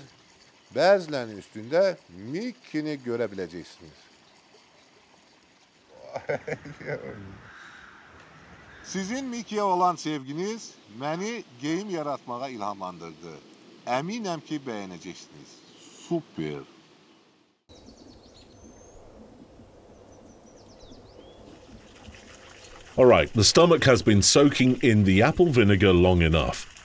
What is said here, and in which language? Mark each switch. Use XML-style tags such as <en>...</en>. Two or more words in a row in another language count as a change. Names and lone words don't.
<az>Bəzilərinin üstündə Mickey'ni görə biləcəksiniz. Sizin Mickey'e olan sevginiz məni geyim yaratmağa ilhamlandırdı. Əminəm ki, bəyənəcəksiniz. Super.</az> <en>Alright, the stomach has been soaking in the apple vinegar long enough.</en>